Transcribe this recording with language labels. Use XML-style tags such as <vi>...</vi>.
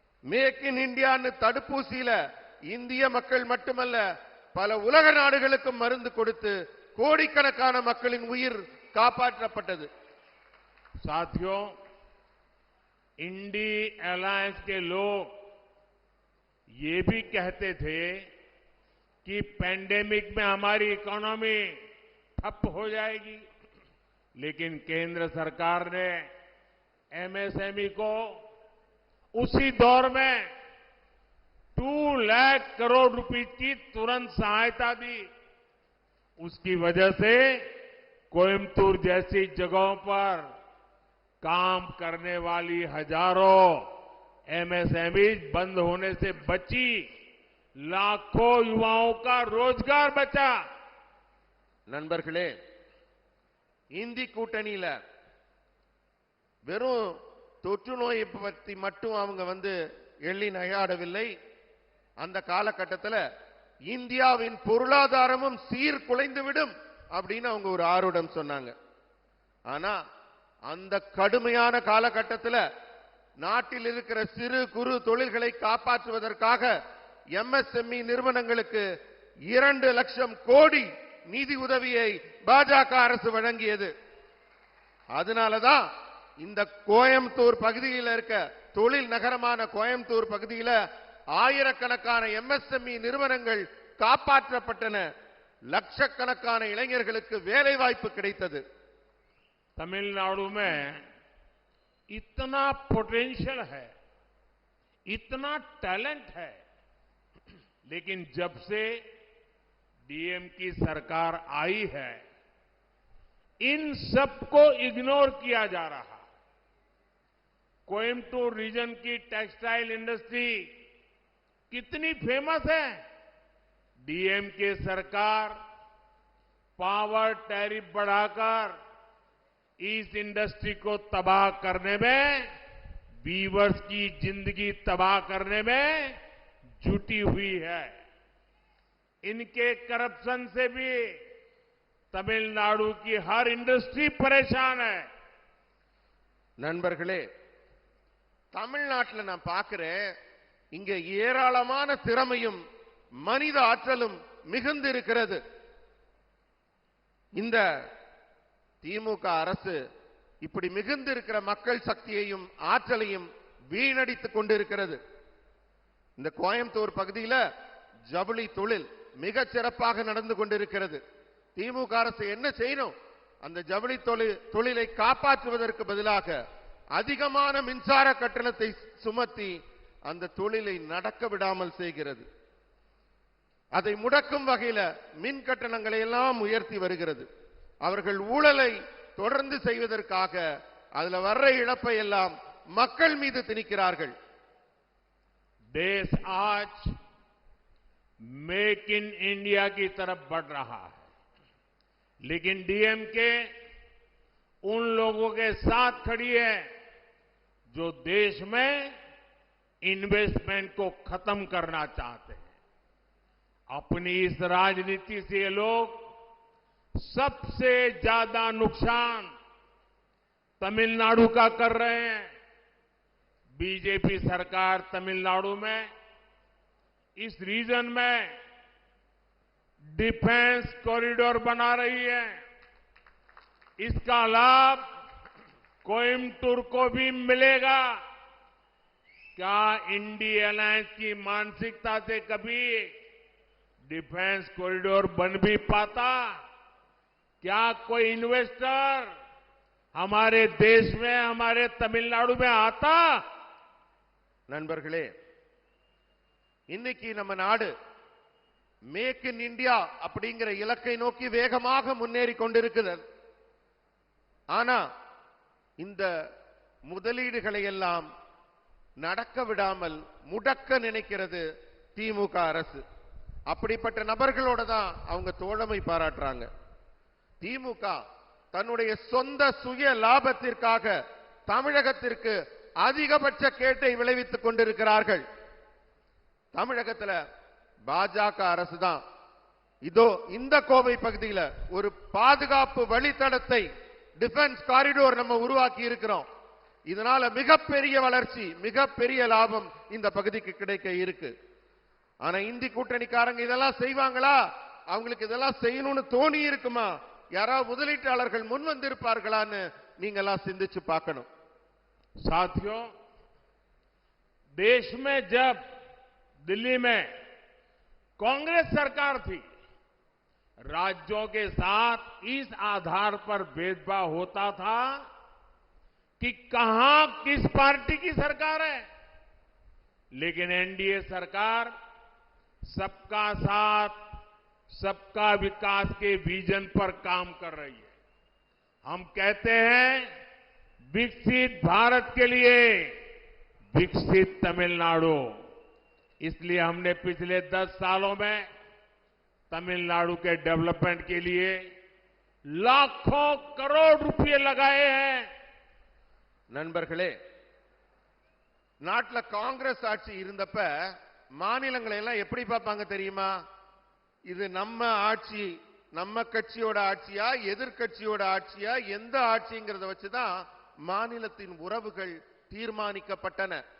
<ta>Make in இந்தியான்னு தடுப்பூசியில இந்திய மக்கள் மட்டுமல்ல பல உலக நாடுகளுக்கும் மருந்து கொடுத்து கோடிக்கணக்கான மக்களின் உயிர் காப்பாற்றப்பட்டது.</ta> <hi>साथियों, इंडी अलायंस के लोग ये भी कहते थे कि पैंडेमिक में हमारी इकोनॉमी ठप हो जाएगी, लेकिन केंद्र सरकार ने एमएसएमई को उसी दौर में 2 लाख करोड़ रुपए की तुरंत सहायता दी। उसकी वजह से कोयम्बटूर जैसी जगहों पर काम करने वाली हजारों एमएसएमई बंद होने से बची, लाखों युवाओं का रोजगार बचा।</hi> <ta>நண்பர்களே, இந்தி கூட்டணியில வெறும் தொற்று நோயை பற்றி மட்டும் அவங்க எள்ளி நகையாடவில்லை. அந்த காலகட்டத்தில் இந்தியாவின் பொருளாதாரமும் சீர்குலைந்துவிடும் அப்படின்னு அவங்க ஒரு ஆர்வம் சொன்னாங்க. ஆனா அந்த கடுமையான காலகட்டத்தில் நாட்டில் இருக்கிற சிறு குறு தொழில்களை காப்பாற்றுவதற்காக எம்எஸ்எம்இ நிறுவனங்களுக்கு 2 லட்சம் கோடி நிதி உதவியை பாஜக அரசு வழங்கியது. அதனாலதான் இந்த கோயம்புத்தூர் பகுதியில் இருக்க தொழில் நகரமான கோயம்புத்தூர் பகுதியில் ஆயிரக்கணக்கான எம்எஸ்எம்இ நிறுவனங்கள் காப்பாற்றப்பட்டன. லட்சக்கணக்கான இளைஞர்களுக்கு வேலை வாய்ப்பு கிடைத்தது.</ta> <hi>तमिलनाडु में इतना पोटेंशियल है, इतना टैलेंट है, लेकिन जब से डीएम की सरकार आई है इन सबको इग्नोर किया जा रहा। कोयम्बटूर रीजन की टेक्सटाइल इंडस्ट्री कितनी फेमस है, डीएम की सरकार पावर टैरिफ बढ़ाकर इस इंडस्ट्री को तबाह करने में, वीवर्स की जिंदगी तबाह करने में जुटी हुई है। इनके करप्शन से भी तमिलनाडु की हर इंडस्ट्री परेशान है।</hi> <ta>நண்பர்களே, தமிழ்நாட்டில் நான் பார்க்கிறேன், இங்க ஏராளமான திறமையும் மனித ஆற்றலும் மிகுந்து இருக்கிறது. இந்த திமுக அரசு இப்படி மிகுந்து இருக்கிற மக்கள் சக்தியையும் ஆற்றலையும் வீணடித்துக் கொண்டிருக்கிறது. இந்த கோயம்புத்தூர் பகுதியில் ஜவுளி தொழில் மிகச் சிறப்பாக நடந்து கொண்டிருக்கிறது. திமுக அரசு என்ன செய்யணும்? அந்த ஜவுளி தொழிலை காப்பாற்றுவதற்கு பதிலாக அதிகமான மின்சார கட்டணத்தை சுமத்தி அந்த தொழிலை நடக்க விடாமல் செய்கிறது. அதை முடக்கும் வகையில் மின் கட்டணங்களை எல்லாம் உயர்த்தி வருகிறது. அவர்கள் ஊழலை தொடர்ந்து செய்வதற்காக அதுல வர்ற இழப்பை எல்லாம் மக்கள் மீது திணிக்கிறார்கள்.</ta> <hi>देश आज मेक इन इंडिया की तरफ बढ़ रहा है, लेकिन डीएमके उन लोगों के साथ खड़ी है जो देश में इन्वेस्टमेंट को खत्म करना चाहते हैं। अपनी इस राजनीति से ये लोग सबसे ज्यादा नुकसान तमिलनाडु का कर रहे हैं। बीजेपी सरकार तमिलनाडु में इस रीजन में डिफेंस कॉरिडोर बना रही है। इसका लाभ कोयम्बटूर को भी मिलेगा। क्या इंडिया अलायंस की मानसिकता से कभी डिफेंस कॉरिडोर बन भी पाता? क्या कोई इन्वेस्टर हमारे देश में, हमारे तमिलनाडु में आता?</hi> <ta>நண்பர்களே, இன்னைக்கு நம்ம நாடு மேக் இன் இந்தியா அப்படிங்கிற இலக்கை நோக்கி வேகமாக முன்னேறி கொண்டிருக்கிறது. ஆனா இந்த முதலீடுகளை எல்லாம் நடக்க விடாமல் முடக்க நினைக்கிறது திமுக அரசு. அப்படிப்பட்ட நபர்களோட தான் அவங்க தோழமை பாராட்டுறாங்க. திமுக தன்னுடைய சொந்த சுய லாபத்திற்காக தமிழகத்திற்கு அதிகபட்ச கேட்டை விளைவித்துக் கொண்டிருக்கிறார்கள். தமிழகத்தில் பாஜக அரசு தான் இதோ இந்த கோவை பகுதியில் ஒரு பாதுகாப்பு வழித்தடத்தை டிஃபென்ஸ் காரிடோர் நம்ம உருவாக்கி இருக்கிறோம். இதனால மிகப்பெரிய வளர்ச்சி, மிகப்பெரிய லாபம் இந்த பகுதிக்கு கிடைக்க இருக்கு. ஆனா இந்தி கூட்டணிக்காரங்க இதெல்லாம் செய்வாங்களா? அவங்களுக்கு இதெல்லாம் செய்யணும்னு தோணி இருக்குமா? யாராவது முதலீட்டாளர்கள் முன் வந்திருப்பார்களான்னு நீங்க எல்லாம் சிந்திச்சு பார்க்கணும்.</ta> <hi>साथियों, देश में जब दिल्ली में कांग्रेस सरकार थी, राज्यों के साथ इस आधार पर भेदभाव होता था कि कहां किस पार्टी की सरकार है। लेकिन एनडीए सरकार सबका साथ, सबका विकास के विजन पर काम कर रही है। हम कहते हैं विकसित भारत के लिए विकसित तमिलनाडु। इसलिए हमने पिछले 10 सालों में तमिलनाडु के डेवलपमेंट के लिए लाखों करोड़ रुपए लगाए हैं।</hi> <ta>நண்பர்களே, நாட்டில் காங்கிரஸ் ஆட்சி இருந்தப்ப மாநிலங்களை எல்லாம் எப்படி பார்ப்பாங்க தெரியுமா? இது நம்ம ஆட்சி, நம்ம கட்சியோட ஆட்சியா, எதிர்கட்சியோட ஆட்சியா, எந்த ஆட்சிங்கிறத வச்சுதான் மாநிலத்தின் உறவுகள் தீர்மானிக்கப்பட்டன.</ta>